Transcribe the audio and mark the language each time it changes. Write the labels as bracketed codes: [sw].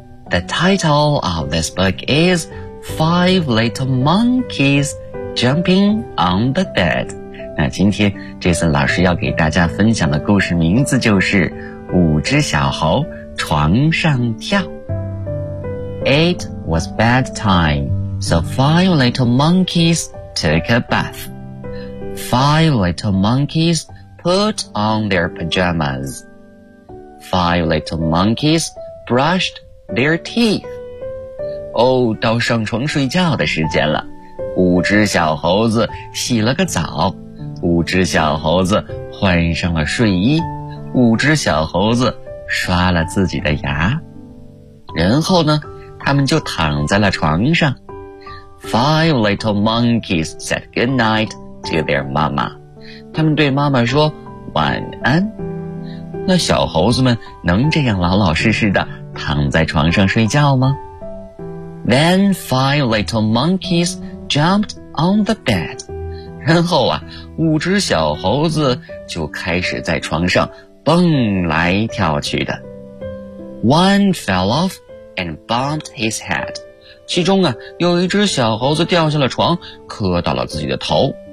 [en] The title of this book is Five Little Monkeys Jumping on the Bed. [zh] 那今天 Jason 老师要给大家分享的故事名字就是五只小猴床上跳。 [en] It was bedtime, so five little monkeys took a bath. Five little monkeys put on their pajamas. Five little monkeys brushed their teeth. [zh] 哦，到上床睡觉的时间了。五只小猴子洗了个澡。五只小猴子换上了睡衣。五只小猴子刷了自己的牙。然后呢，他们就躺在了床上。 [en] Five little monkeys said good night. To their mama. [zh] 他们对妈妈说晚安。那小猴子们能这样老老实实的躺在床上睡觉吗？ [en] Then five little monkeys jumped on the bed. [zh] 然后啊，五只小猴子就开始在床上蹦来跳去的。 [en] One fell off and bumped his head. [zh] 其中啊，有一只小猴子掉下了床，磕到了自己的头。